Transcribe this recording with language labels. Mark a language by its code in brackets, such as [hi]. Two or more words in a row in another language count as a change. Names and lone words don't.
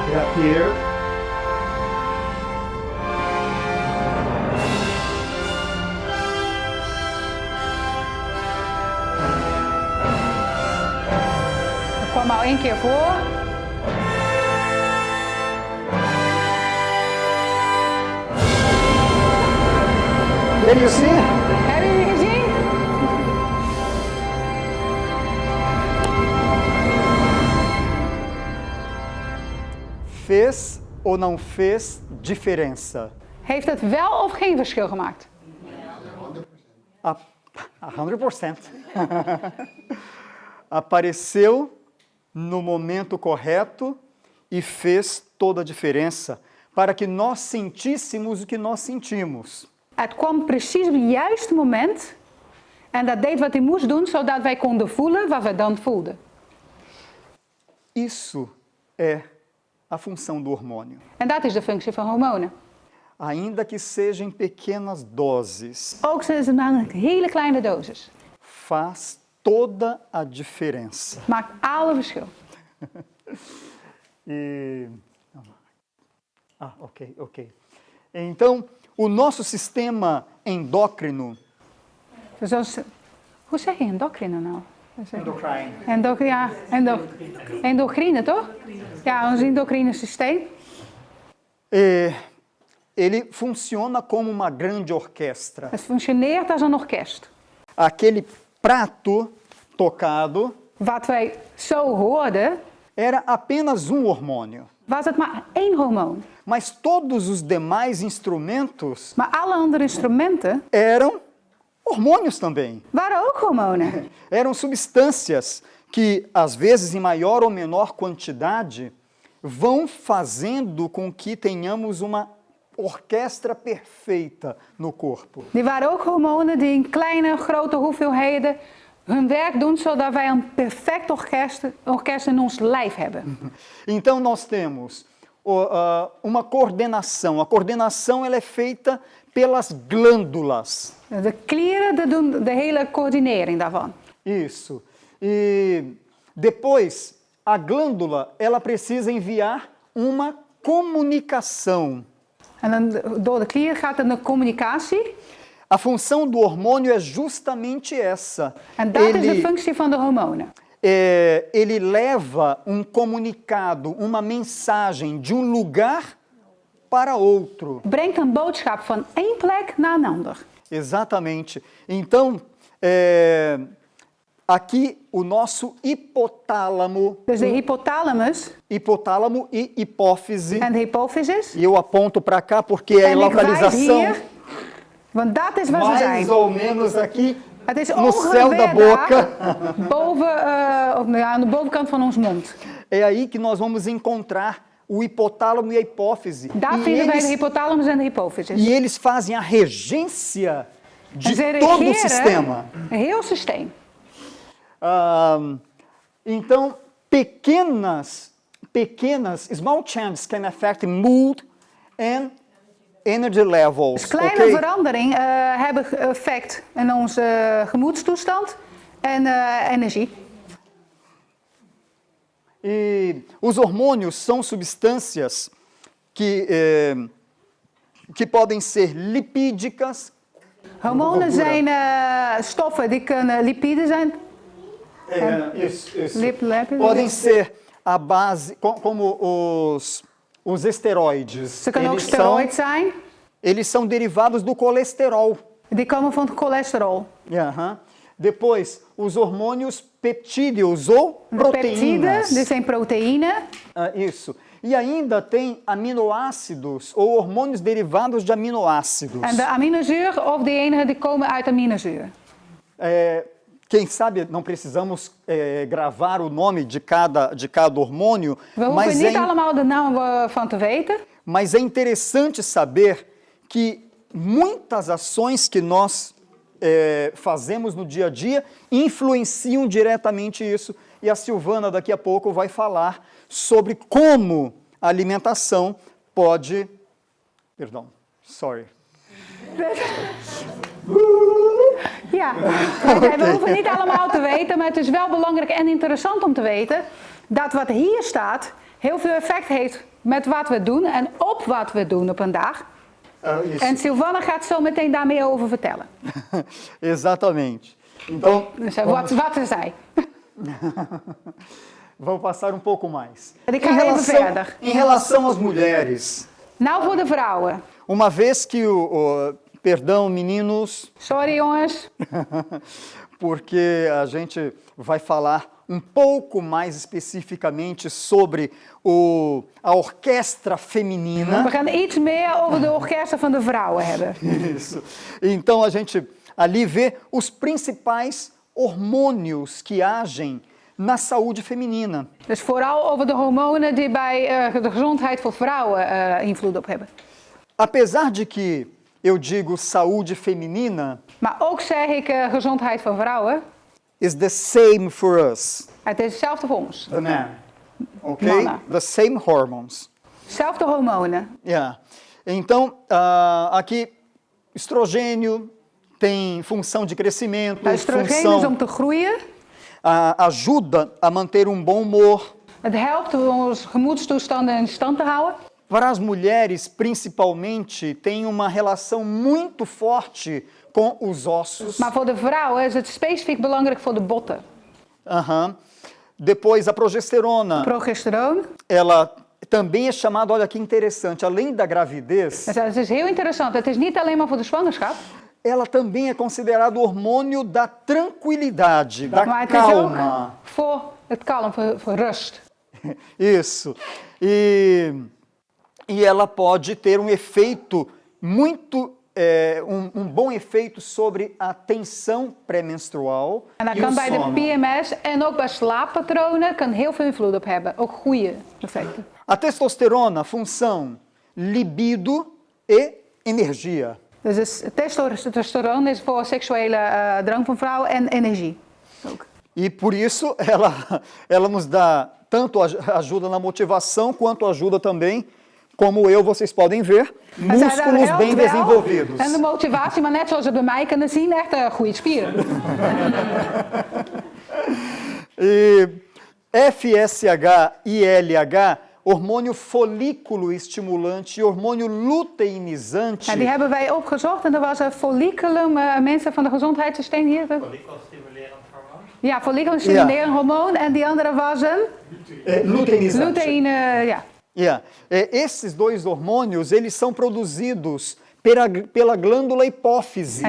[en] Here. [nl] Ik kwam al 1 keer voor. [en] Can you see? [nl] Hebben jullie gezien? [pt] Fez ou não fez diferença? [nl] Heeft het wel of geen verschil gemaakt? [pt] A 100%. Apareceu no momento correto e fez toda a diferença para que nós sentíssemos o que nós sentimos. [nl] Het kwam precies op het juiste moment. En dat deed wat hij moest doen, zodat wij konden voelen wat we dan voelden. [pt] Isso é a função do hormônio. [nl] En dat is de functie van hormonen. [pt] Ainda que seja em pequenas doses, [nl] Ook zijn ze maar een hele kleine dosis. [pt] faz toda a diferença. [nl] Maakt alle verschil. [pt] E... ok. Então, o nosso sistema endócrino... [nl] Dus hoe zeg je endocrine nou? Endocrine. Endocrine, toch? Ja, ons endocrine systeem. [pt] Ele funciona como uma grande orquestra. [nl] Het functioneert als een orkest. [pt] Aquele prato tocado [nl] Wat wij zo hoorden, [pt] era apenas hormônio. [nl] was het maar 1 hormoon. [pt] Mas todos os demais instrumentos [nl] Maar alle andere instrumenten [pt] eram hormônios também. [nl] waren ook hormonen. [pt] Eram substâncias que, às vezes em maior ou menor quantidade, vão fazendo com que tenhamos uma orquestra perfeita no corpo. [nl] Die waren ook hormonen die in kleine, grote hoeveelheden hun werk doen, zodat wij een perfect orkest in ons lijf hebben. [pt] Então nós temos uma coordenação. A coordenação ela é feita pelas glândulas. [nl] De klieren doen de hele coördinering daarvan. [pt] Isso. E depois a glândula ela precisa enviar uma comunicação. [nl] En dan, door de klier gaat er een communicatie. [pt] A função do hormônio é justamente essa. [nl] En dat is de functie van de hormonen. [pt] Ele leva comunicado, uma mensagem de lugar para outro. [nl] Brengt een boodschap van één plek naar een ander. [pt] Exatamente. Então, aqui o nosso hipotálamo. [nl] Dus de hypothalamus [pt] Hipotálamo e hipófise. [nl] en de hypophysis. [pt] E eu aponto para cá porque é a [nl] En ik wijs [pt] localização [nl] hier, want dat is waar ze [pt] mais [nl] zijn. [pt] ou menos aqui [nl] Het is [pt] no céu da [nl] ongeveer [pt] boca. [nl] daar, aan de bovenkant van ons mond. [pt] É aí que nós vamos encontrar o hipotálamo e a hipófise. [nl] Daar [pt] E [nl] vinden wij de [pt] eles, [nl] hypothalamus en de hypophysis. [pt] e eles fazem a regência [nl] En [pt] de [nl] ze [pt] todo o [nl] regeren [pt] sistema. [nl] een heel systeem. [pt] Então, pequenas, [en] small changes can affect mood and energy levels. [nl] Dus kleine veranderingen hebben effect in onze gemoedstoestand en energie. [pt] E os hormônios são substâncias que podem ser lipídicas. [nl] Hormonen zijn stoffen die kunnen lipiden zijn. [pt] Isso. Lipids. Podem ser a base, como os esteroides. [nl] Ze kunnen ook steroid zijn. [pt] Eles são derivados do colesterol. [nl] Die komen van het cholesterol. [pt] Aham. Depois, os hormônios peptídeos ou [nl] De peptiden, [pt] proteínas. [nl] dit zijn proteïnen. [pt] Isso. E ainda tem aminoácidos ou hormônios derivados de aminoácidos. [nl] En de aminozuur of die enige die komen uit aminozuur. [pt] Quem sabe não precisamos gravar o nome de cada hormônio, [nl] We hoeven niet allemaal de naam van te weten. [pt] mas é interessante saber que muitas ações que nós fazemos no dia a dia influenciam diretamente isso. E a Silvana daqui a pouco vai falar sobre como a alimentação pode... Perdão, sorry. [nl] Ja, we hoeven niet allemaal te weten, maar het is wel belangrijk en interessant om te weten dat wat hier staat heel veel effect heeft met wat we doen en op wat we doen op een dag. [pt] Isso. [nl] En Silvana gaat zo meteen daar meer over vertellen. [pt] Exatamente. Então, [nl] Dus wat is zij? [pt] vamos passar pouco mais. [nl] Ik ga even verder. [pt] Em relação às mulheres, [nl] Nou voor de vrouwen. [pt] uma vez que perdão, meninos, [nl] Sorry jongens. [pt] porque a gente vai falar pouco mais especificamente sobre a orquestra feminina. [nl] We gaan iets meer over de orkesten van de vrouwen hebben. [pt] Isso. Então a gente ali vê os principais hormônios que agem na saúde feminina. [nl] Dus vooral over de hormonen die bij de gezondheid voor vrouwen invloed op hebben. [pt] Apesar de que eu digo saúde feminina, [nl] Maar ook zeg ik gezondheid van vrouwen. [en] is the same for us. [nl] Het is hetzelfde voor ons. [en] The man. Ok? [nl] Mannen. [en] The same hormones. [nl] Zelfde hormonen. [en] Yeah. [pt] Então, aqui, estrogênio tem função de crescimento, [nl] Nou, Oestrogeen is [pt] função, [nl] om te groeien. [pt] ajuda a manter bom humor. [nl] Het helpt om onze gemoedstoestanden in stand te houden. [pt] Para as mulheres, principalmente, tem uma relação muito forte com os ossos. [nl] Maar voor de vrouwen is het specifiek belangrijk voor de botten. [pt] Aham. Depois, a progesterona, [nl] Progesteroon. [pt] ela também é chamada, olha que interessante, além da gravidez, [nl] Dus het is heel interessant. Het is niet alleen maar voor de zwangerschap. [pt] ela também é considerada o hormônio da tranquilidade, da [nl] Maar het is ook [pt] calma. [nl] voor het kalm, voor rust. [pt] Isso. E ela pode ter efeito muito, bom efeito sobre a tensão pré-menstrual [nl] En dat [pt] e o [nl] kan bij de [pt] sono. [nl] PMS en ook bij slaappatronen kan heel veel invloed op hebben. Ook goede effecten. [pt] A testosterona, função, libido e energia. [nl] Dus testosteron is voor seksuele drang van vrouwen en energie. Ook. [pt] E por isso ela nos dá tanto ajuda na motivação quanto ajuda também, como vocês podem ver, [nl] En zij [pt] músculos [nl] helpt [pt] bem [nl] wel. [pt] desenvolvidos. [nl] En de motivatie, maar net zoals we bij mij kunnen zien, echt goede spieren. [pt] E FSH e LH, hormônio folículo estimulante e hormônio luteinizante. [nl] En die hebben wij opgezocht en er was een folliculum, mensen van de gezondheidssysteem hier. Follikelstimulerend hormoon. Ja, folliculum-stimulerend hormoon en die andere was een [pt] Luteinizante. [nl] luteïne, ja. [en] Yeah. [pt] Esses dois hormônios, eles são produzidos pela glândula hipófise.